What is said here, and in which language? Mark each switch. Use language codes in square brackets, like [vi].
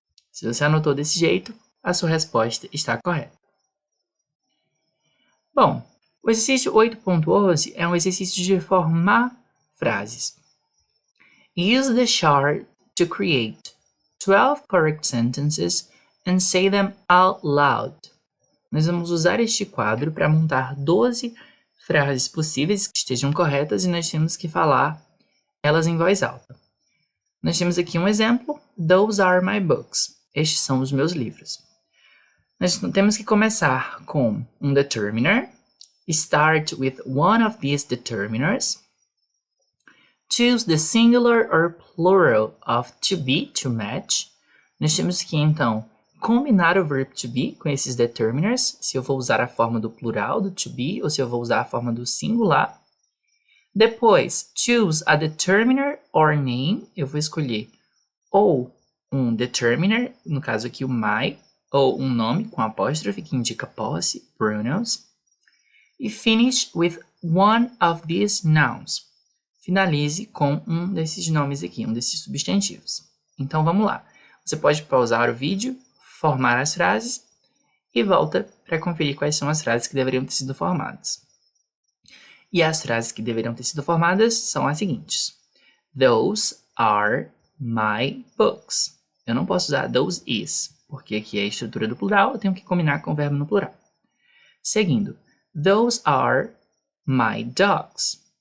[pt] Se você anotou desse jeito, a sua resposta está correta. Bom, o exercício 8.11 é um exercício de formar frases. [en] Use the chart to create 12 correct sentences and say them out loud. [pt] Nós vamos usar este quadro para montar 12 frases possíveis que estejam corretas e nós temos que falar elas em voz alta. Nós temos aqui um exemplo. [en] Those are my books. [pt] Estes são os meus livros. Nós temos que começar com um determiner. [en] Start with one of these determiners. Choose the singular or plural of to be to match. [pt] Nós temos que, então, combinar o verbo to be com esses determiners, se eu vou usar a forma do plural do to be ou se eu vou usar a forma do singular. [en] Depois, choose a determiner or name. [pt] Eu vou escolher ou um determiner, no caso aqui o my, ou um nome com apóstrofe que indica posse, pronouns. [en] E finish with one of these nouns. [pt] Finalize com um desses nomes aqui, um desses substantivos. Então vamos lá. Você pode pausar o vídeo, formar as frases e volta para conferir quais são as frases que deveriam ter sido formadas. E as frases que deveriam ter sido formadas são as seguintes. [en] Those are my books. [pt] Eu não posso usar those is, porque aqui é a estrutura do plural, eu tenho que combinar com o verbo no plural. [en] Seguindo, those are my dogs.